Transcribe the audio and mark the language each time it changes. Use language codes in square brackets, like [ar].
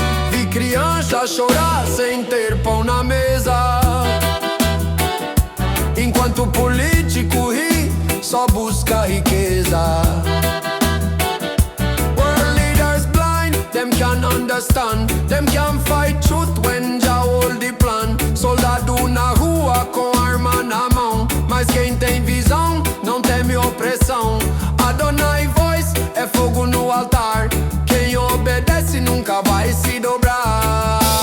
[pt] Vi criança chorar sem ter pão na mesa, enquanto o político ri, só busca riqueza. [en] World leaders blind, them can't understand. Them can't fight truth when Jah hold the plan. [pt] Soldado na rua com arma na mão, mas quem tem visão não teme opressão. Adonai voice é fogo no altar. Quem obedece nunca vai se dobrar.